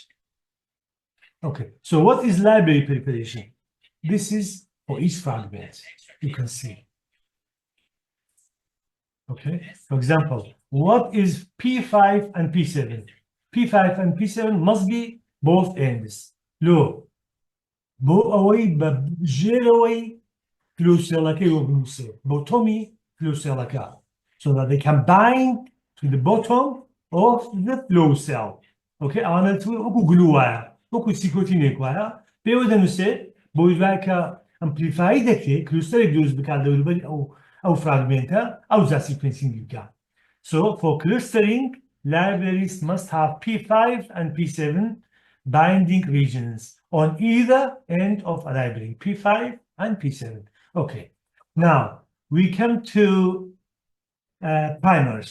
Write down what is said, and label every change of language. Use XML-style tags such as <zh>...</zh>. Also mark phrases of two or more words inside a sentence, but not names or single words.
<en>Okay, so what is library preparation? This is for each fragment, you can see. Okay, for example, what is P5 and P7? P5 and P7 must be both ends.</en> <ckb>لۆ بۆ ئەوەی بە ژێرەوەی فلوسێڵەکەی وەبنووسێ بۆ تۆمی فلوسێڵەکە</ckb> <en>so that they can bind to the bottom of the flow cell.</en> <ckb>Okay, ئەوانە وەکو گلو وایە وەکو سیکۆتینێک وایە پێوە دەنووسێ بۆی دوای کە ئەمپلیفایی دەکرێت کلوستەرێک دروست بکات لەوروبەری ئەو فراگمنتە ئەو جا سیکوێنسینگی بکات.</ckb> <en>So for clustering, libraries must have P5 and P7 binding regions on either end of a library, P5 and P7. Okay, now we come to primers.</en>